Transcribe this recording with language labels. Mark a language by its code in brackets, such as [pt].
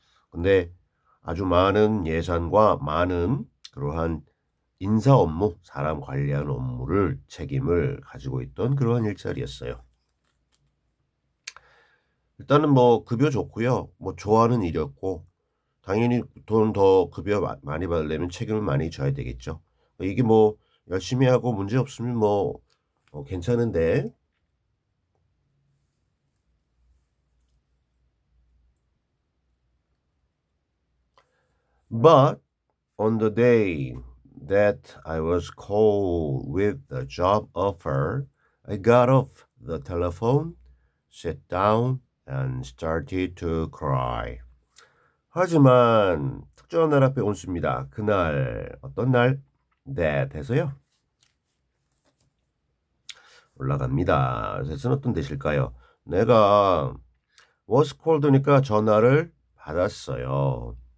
[ko] 근데 아주 많은 예산과 많은 그러한 인사 업무, 사람 관리하는 업무를 책임을 가지고 있던 그러한 일자리였어요. 일단은 뭐 급여 좋고요. 뭐 좋아하는 일이었고 당연히 돈 더 급여 많이 받으려면 책임을 많이 져야 되겠죠. 이게 뭐 열심히 하고 문제 없으면 뭐 괜찮은데 [en] but on the day that I was called with the job offer, I got off the telephone, sat down, and started to cry. [ko] 하지만 특정한 날 앞에 온수입니다. 그날 어떤 날? that 해서요. 올라갑니다. 그래서 어떤 대실까요? 내가 [en] was called [ko] 니까 전화를 받았어요.